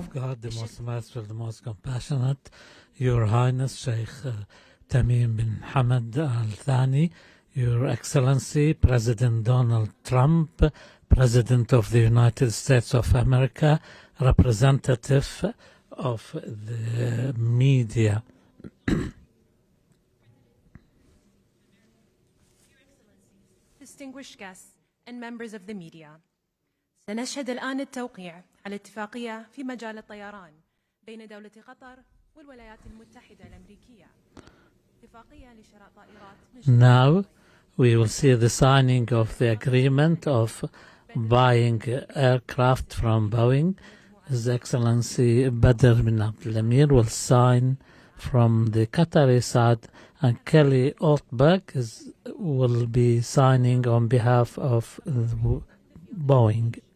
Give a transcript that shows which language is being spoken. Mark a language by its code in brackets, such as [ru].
[en] of God, the most merciful, the most compassionate, Your Highness Sheikh Tamim Bin Hamad Al Thani, Your Excellency President Donald Trump, President of the United States of America, representative of the media. Distinguished guests and members of the media. [ar] سنشهد الآن التوقيع على اتفاقية في مجال الطيران بين دولة قطر والولايات المتحدة الأمريكية. اتفاقية لشراء طائرات. [en] Now we will see the signing of the agreement of buying aircraft from Boeing. His Excellency Badr bin Abdul Emir will sign from the Qatari side, and Kelly Altberg will be signing on behalf of Boeing.